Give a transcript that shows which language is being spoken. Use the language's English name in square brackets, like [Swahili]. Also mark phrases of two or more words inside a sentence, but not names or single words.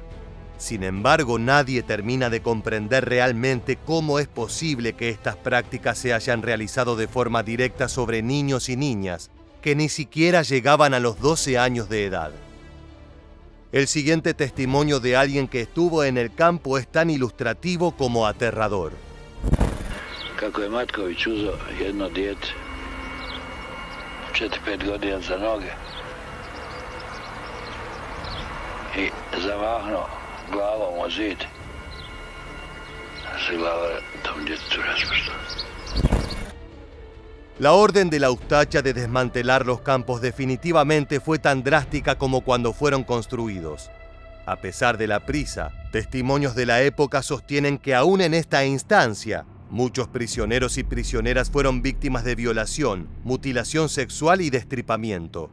[Spanish] Sin embargo, nadie termina de comprender realmente cómo es posible que estas prácticas se hayan realizado de forma directa sobre niños y niñas que ni siquiera llegaban a los 12 años de edad. El siguiente testimonio de alguien que estuvo en el campo es tan ilustrativo como aterrador. [Croatian] Kako je Matković uzeo jedno dijete, 4-5 godina za noge i zamahnuo glavom o zid, se glava tom djetetu raspršla. [Spanish] La orden de la Ustacha de desmantelar los campos definitivamente fue tan drástica como cuando fueron construidos. A pesar de la prisa, testimonios de la época sostienen que aún en esta instancia, muchos prisioneros y prisioneras fueron víctimas de violación, mutilación sexual y destripamiento.